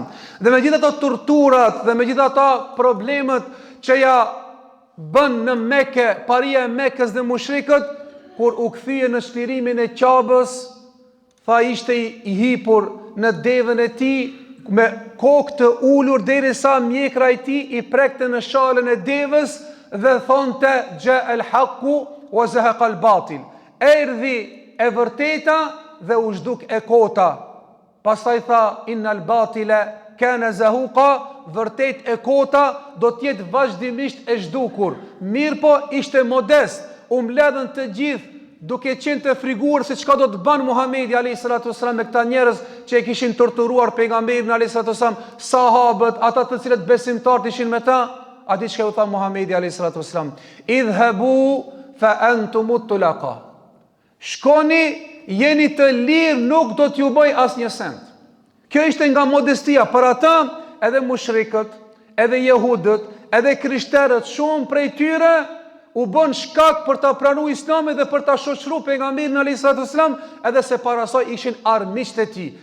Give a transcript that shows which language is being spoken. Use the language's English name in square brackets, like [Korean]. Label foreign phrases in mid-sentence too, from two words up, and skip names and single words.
[Albanian] Dhe me gjithë ato torturat dhe me gjithë ata problemet që ja bën në Mekë, paria e Mekës dhe mushrikët, kur u kthye në shtirimin e Qabës, tha ishte I hipur në devën e tij me kokë të ulur derisa mjekra I tij I prekte në shalën e devës dhe thonte [Arabic] جاء الحق وزهق الباطل. [Albanian] Erdhi e vërteta dhe u zhduk e kota. Pastaj tha [Arabic] إن الباطل كان زهوقا, [Albanian] vërtet e kota do të jetë vazhdimisht e zhdukur. Mirë po ishte modest, u mbledhën të gjithë duke qenë të friguar se çka do të bën Muhamedi [Arabic] عليه الصلاة والسلام [Albanian] me këta njerëz që e kishin torturuar pejgamberin [Arabic] عليه الصلاة والسلام, [Albanian] sahabët, ata të cilët besimtarët ishin me ta. A di çka u tha Muhamedi alayhi salatu wasallam? [Arabic] اذهبوا فأنتم الطلقاء. [Albanian] Shkoni, jeni të lirë, nuk do t'ju bëj asnjë send. Kjo ishte nga modestia. Për ata edhe mushrikët, edhe jehudët, edhe krishterët, shumë prej tyre u bën shkak për ta pranuar Islamin dhe për ta shoqëruar pejgamberin [Arabic] عليه السلام, [Albanian] edhe se para saj ishin armiqtë e tij.